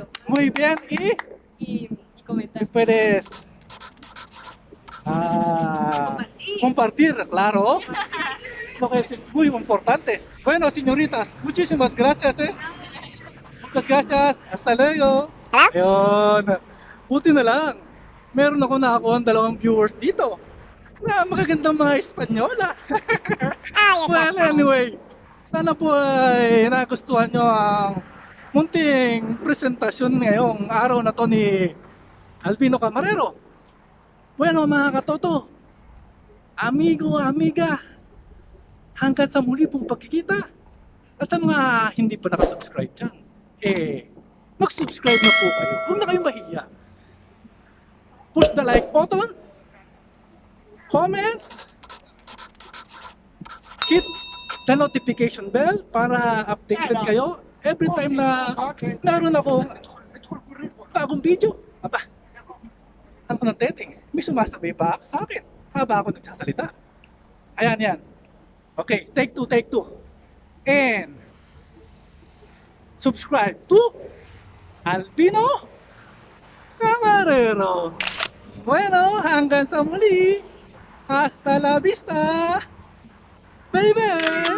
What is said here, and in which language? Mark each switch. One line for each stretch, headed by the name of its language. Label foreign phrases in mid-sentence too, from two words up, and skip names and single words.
Spanish: Muy bien. Y Y comentar. puedes compartir, claro. Es lo que es muy importante. Bueno, señoritas, muchísimas gracias. Muchas gracias. Hasta luego.
Filipino: Ayun. Buti na lang. Meron ako nakakuha ng dalawang viewers dito. Na magagandang mga Espanyola.
English: Well, anyway.
Filipino: Sana po ay nagustuhan nyo ang munting presentasyon ngayong araw na to ni Albino Camarero. Bueno mga katoto,
Spanish: amigo, amiga,
Filipino: hanggang sa muli pong pagkikita. At sa mga hindi pa nakasubscribe dyan, mag-subscribe na po kayo. Huwag na kayong mahiya.
English: Push the like button, comments, hit the notification bell para updated kayo every time
Filipino: na meron akong bagong
English: video.
Filipino: Aba, ano ng teteng? May sumasabi pa sa akin habang ako nagsasalita. Ayan, yan.
English: Okay, take two. And subscribe to Albino Camarero.
Filipino: Bueno, hanggang sa muli.
Spanish: Hasta la vista. Bye-bye.